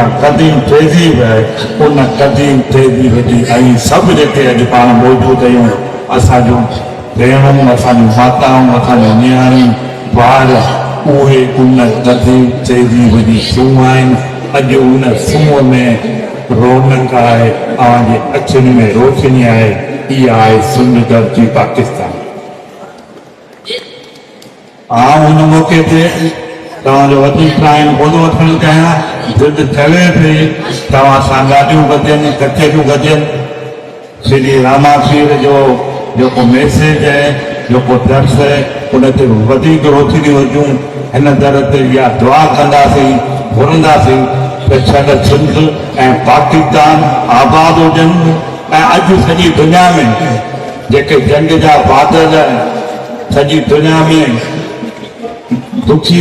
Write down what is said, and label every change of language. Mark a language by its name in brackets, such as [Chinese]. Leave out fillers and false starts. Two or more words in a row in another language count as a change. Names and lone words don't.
[Sindhi] क़दीम तहज़ीब आहे उन क़दीम तहज़ीब जी ऐं सभु जेके अॼु पाण मौजूदु आहियूं असांजूं भेणूं असांजूं माताऊं असांजूं नियाणियूं ॿार उहे उन क़दीम तहज़ीब जी सूंहं आहिनि अॼु उन सूंहं में रौनक आहे तव्हांजे अखियुनि में रोशनी आहे इहा आहे सिंध धरती पाकिस्तान उन मौक़े ते तव्हांजो वधीक टाइम ॿुधो वठणु कयां ज़िद चवे पई तव्हां सां ॻाल्हियूं गॾजनि कचरियूं गॾजनि श्री रामा पीर जो जेको मैसेज आहे जेको दर्स आहे उन ते वधीक रोशनी हुजूं हिन दर ते इहा दुआ कंदासीं घुरंदासीं त छॾ सिंध ऐं पाकिस्तान आबाद हुजनि ऐं अॼु सॼी दुनिया में जेके जंग जा बादल सॼी दुनिया में दुखी